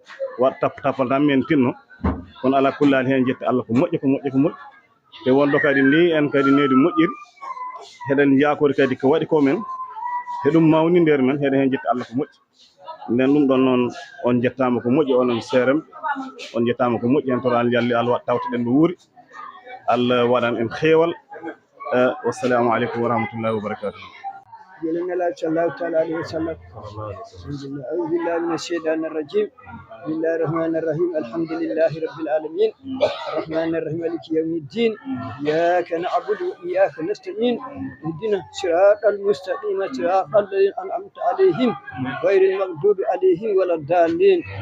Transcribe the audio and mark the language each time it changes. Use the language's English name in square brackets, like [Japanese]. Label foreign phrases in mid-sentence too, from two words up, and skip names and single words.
[Fula] waɗ tappal tan min tinno kono ala kulle haali hen jetti Allah ko moƴƴi ko moƴƴi ko moƴƴi te wonɗo kadi ni en kadi nedi moƴƴiri heɗen yakori kadi ko waɗi ko men heɗum mawni nder men heɗen hen jetti Allah ko moƴƴi nden ɗum ɗon noon on jettama ko moƴƴi onon seerem on jettama ko moƴƴi en toɗa jalli Allah waɗ tawteɗen ɗo wuuri Allah waɗan en xeewal [Arabic] والسلام عليكم ورحمة الله وبركاته جلنا صلى الله تعالى عليه وسلم أعوذ بالله من الشيطان الرجيم بسم الله الرحمن الرحيم الحمد لله رب العالمين الرحمن الرحيم مالك يوم الدين إياك نعبد وإياك نستعين اهدنا صراط المستقيم صراط الذين أنعمت عليهم غير المغضوب عليهم ولا الضالين